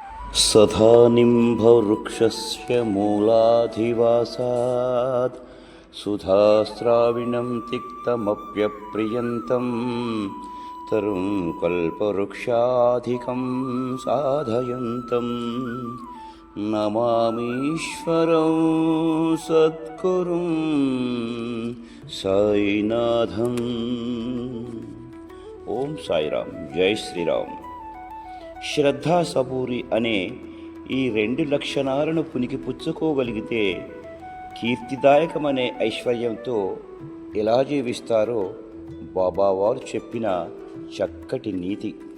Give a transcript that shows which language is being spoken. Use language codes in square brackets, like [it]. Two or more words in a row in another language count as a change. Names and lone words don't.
[sa] सदा निम्बवृक्षस्य मूलाधिवासात् सुधास्राविणं तिक्तमप्यप्रियन्तं तरुं कल्पवृक्षाधिकं साधयन्तं नमामीश्वरं सद्गुरुं साईनाथं। [te] ఓం సాయిరామ్, జై శ్రీరామ్. శ్రద్ధ సబూరి అనే ఈ రెండు లక్షణాలను పుణికిపుచ్చుకోగలిగితే కీర్తిదాయకమనే ఐశ్వర్యంతో ఎలా జీవిస్తారో బాబావారు చెప్పిన చక్కటి నీతి.